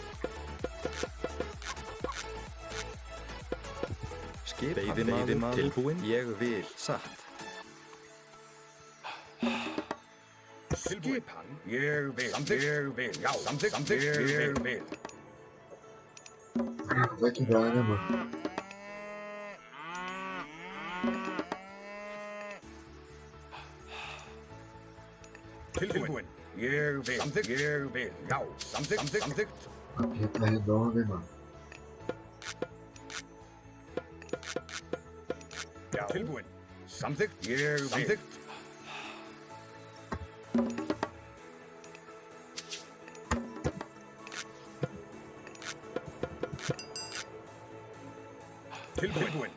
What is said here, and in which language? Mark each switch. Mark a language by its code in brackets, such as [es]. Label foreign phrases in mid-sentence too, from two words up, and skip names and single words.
[is] Skipan. Veiðimaður. Tilbúin. Ég vil. Satt. Skipan. Ég vil. Samþykkt. Ég vil. Já. Samþykkt. Samþykkt. Ég vil. [pt] Vai que dá, né, mano? [is] Tilbúin. Ég vil. Samþykkt. Ég vil. Já. Samþykkt. Samþykkt. Samþykkt. [pt] Aqui tá redondo, hein, mano? [is] Tilbúin. Samþykkt. Ég vil. Samþykkt. Tilbúin.